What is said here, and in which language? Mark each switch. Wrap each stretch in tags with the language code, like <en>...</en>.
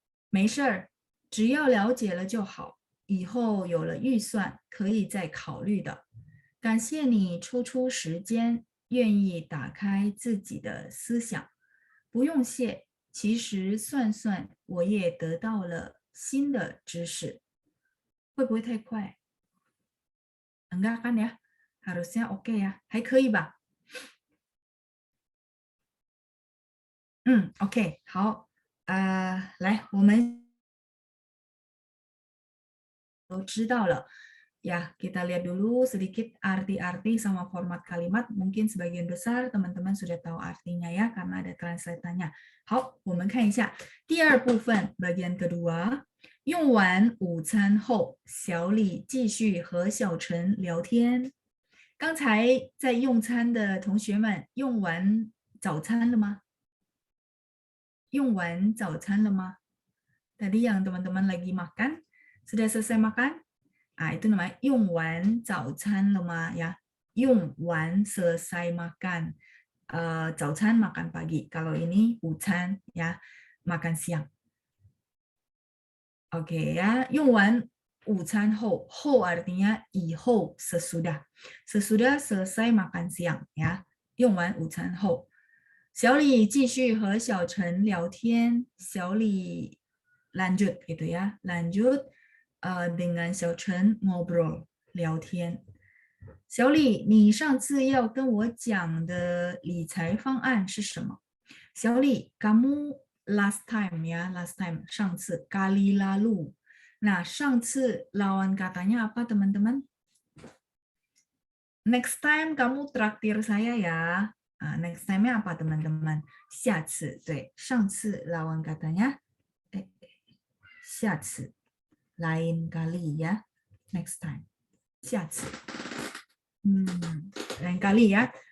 <zh>没事儿，只要了解了就好，以后有了预算可以再考虑的。感谢你抽出时间，愿意打开自己的思想。不用谢，其实算算我也得到了新的知识。会不会太快？</zh> <id>Enggak kan ya? Harusnya oke ya.</id> <zh>还可以吧？ OK，好，来，我们都知道了。</zh> <id>Ya, kita lihat dulu sedikit arti-arti sama format kalimat. Mungkin sebagian besar teman-teman sudah tahu artinya ya, karena ada translate-nya.</id> <zh>好，我们看一下第二部分</zh> <id>bagian kedua。</id> <zh>用完午餐后，小李继续和小陈聊天。刚才在用餐的同学们，用完早餐了吗？用完早餐了吗？</zh> <id>Tadi yang teman-teman lagi makan, sudah selesai makan? Itu namanya</id> <zh>用完早餐了吗</zh> <id>ya. 用完 selesai makan. 早餐 makan pagi. Kalau ini 午餐 ya, makan siang. Oke ya,</id> <zh>用完午餐后,</zh> <id>后 artinya 以后 sesudah. Sesudah selesai makan siang ya.</id> <zh>用完午餐后。小李继续和小陈聊天。</zh> <id>小李 lanjut gitu ya, lanjut dengan 小陈 ngobrol 聊天。</id> <zh>小李，你上次要跟我讲的理财方案是什么？</zh> <id>小李 kamu last time ya, last time 上次 kali lalu。那上次 lawan katanya apa teman-teman? Next time kamu traktir saya ya. Next time-nya apa teman-teman? 下次，对，上次 lawan katanya 下次 lain kali ya, next time 下次lain kali ya.</id>